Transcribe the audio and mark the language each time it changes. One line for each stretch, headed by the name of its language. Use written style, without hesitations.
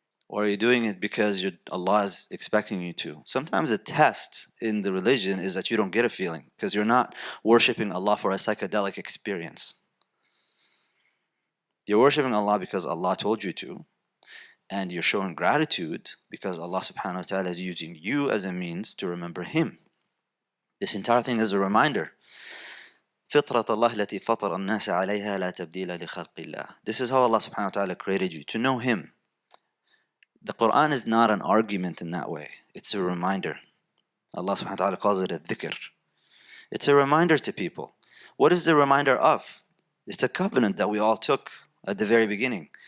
English: Or are you doing it because Allah is expecting you to? Sometimes the test in the religion is that you don't get a feeling because you're not worshiping Allah for a psychedelic experience. You're worshiping Allah because Allah told you to, and you're showing gratitude because Allah subhanahu wa ta'ala is using you as a means to remember Him. This entire thing is a reminder.
Arabic: فطرة الله التي فطر الناس عليها لا تبديل لخلق الله.
English: This is how Allah subhanahu wa ta'ala created you, to know Him. The Quran is not an argument in that way. It's a reminder. Allah subhanahu wa ta'ala calls it a dhikr. It's a reminder to people. What is the reminder of? It's a covenant that we all took at the very beginning.